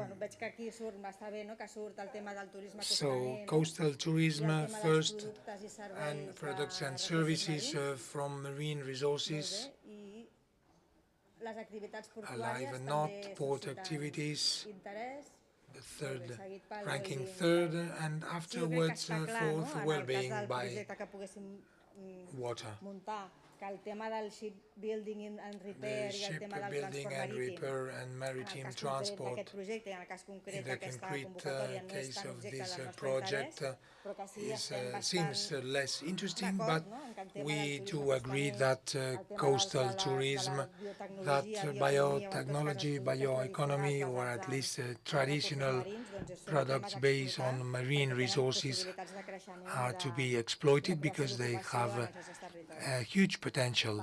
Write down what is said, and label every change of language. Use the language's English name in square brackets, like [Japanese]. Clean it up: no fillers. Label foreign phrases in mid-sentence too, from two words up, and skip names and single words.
[English] So, coastal tourism first, and products and services from marine resources, alive and not, port activities, the third, ranking third, and afterwards fourth, well-being by water. [Catalan] El tema del [English] shipbuilding and repair [Catalan] i el tema del transport marítim, [English] and maritime transport, [Catalan] aquest projecte i en el cas concret [English] in the concrete case of this project, seems less interesting, but we do agree that coastal tourism, that biotechnology, bioeconomy, or at least traditional products based on marine resources are to be exploited because they have a huge potential.